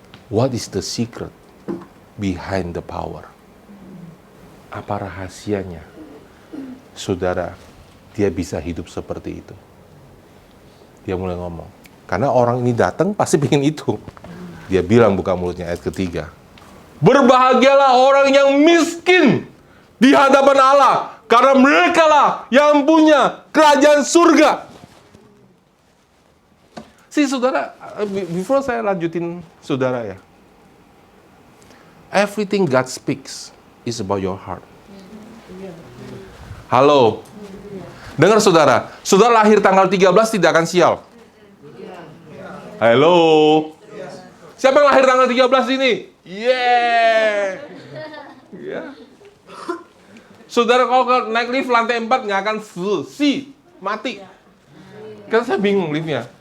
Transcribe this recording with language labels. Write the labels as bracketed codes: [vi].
[en] What is the secret behind the power? [id] Apa rahasianya? Saudara, dia bisa hidup seperti itu. Dia mulai ngomong. Karena orang ini datang pasti pengen itu. Dia bilang, buka mulutnya, ayat ketiga. Berbahagialah orang yang miskin di hadapan Allah, karena mereka lah yang punya kerajaan surga. Saudara, before saya lanjutin, Saudara ya. [en] Everything God speaks is about your heart. [id] Halo. Dengar saudara, saudara lahir tanggal 13 tidak akan sial. Halo. Siapa yang lahir tanggal 13 ini? Ya. Saudara kalau naik lift lantai 4 nggak akan mati. Kan saya bingung liftnya.